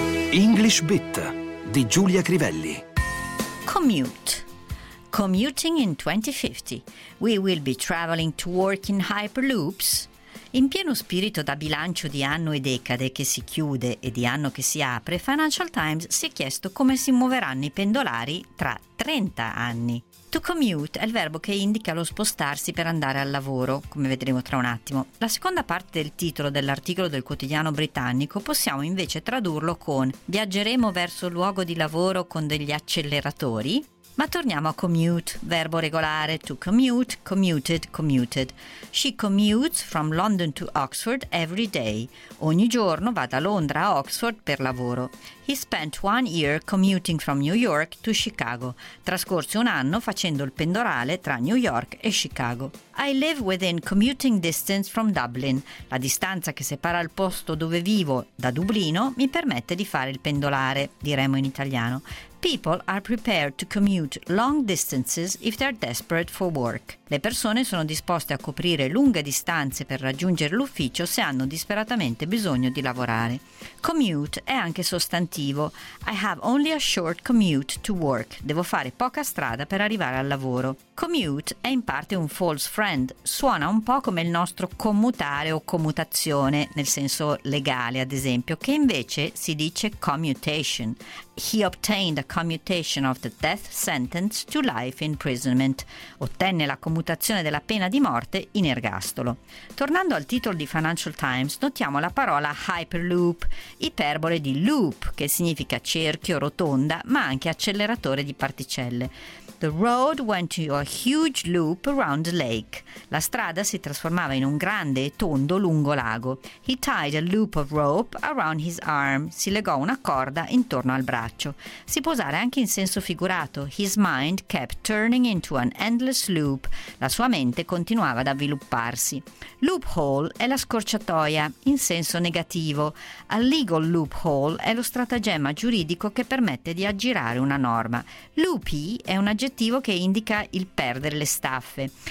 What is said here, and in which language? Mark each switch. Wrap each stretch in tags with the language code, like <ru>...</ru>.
<it>English Bit di Giulia Crivelli.</it> <en>Commute. Commuting in 2050. We will be traveling to work in hyperloops.</en> <it>In pieno spirito da bilancio di anno e decade che si chiude e di anno che si apre, Financial Times si è chiesto come si muoveranno i pendolari tra 30 anni. To commute è il verbo che indica lo spostarsi per andare al lavoro, come vedremo tra un attimo. La seconda parte del titolo dell'articolo del quotidiano britannico possiamo invece tradurlo con «Viaggeremo verso il luogo di lavoro con degli acceleratori». Ma torniamo a commute, verbo regolare, to commute, commuted, commuted.</it> <en>She commutes from London to Oxford every day.</en> <it>Ogni giorno va da Londra a Oxford per lavoro.</it> <en>He spent one year commuting from New York to Chicago.</en> <it>Trascorse un anno facendo il pendolare tra New York e Chicago.</it> <en>I live within commuting distance from Dublin.</en> <it>La distanza che separa il posto dove vivo da Dublino mi permette di fare il pendolare, diremo in italiano.</it> <en>People are prepared to commute long distances if they're desperate for work.</en> <it>Le persone sono disposte a coprire lunghe distanze per raggiungere l'ufficio se hanno disperatamente bisogno di lavorare. Commute è anche sostantivo.</it> <en>I have only a short commute to work.</en> <it>Devo fare poca strada per arrivare al lavoro. Commute è in parte un false friend. Suona un po' come il nostro commutare o commutazione, nel senso legale, ad esempio, che invece si dice commutation.</it> <en>He obtained a commutation of the death sentence to life imprisonment.</en> <it>Ottenne la commutazione della pena di morte in ergastolo. Tornando al titolo di Financial Times, notiamo la parola hyperloop, iperbole di loop, che significa cerchio, rotonda, ma anche acceleratore di particelle.</it> <en>The road went into a huge loop around the lake.</en> <it>La strada si trasformava in un grande e tondo lungo lago.</it> <en>He tied a loop of rope around his arm.</en> <it>Si legò una corda intorno al braccio. Si può usare anche in senso figurato.</it> <en>His mind kept turning into an endless loop.</en> <it>La sua mente continuava ad avvilupparsi. Loophole è la scorciatoia, in senso negativo.</it> <en>A legal loophole</en> <it>è lo stratagemma giuridico che permette di aggirare una norma. Loopy è una aggettivo che indica il perdere le staffe.</it>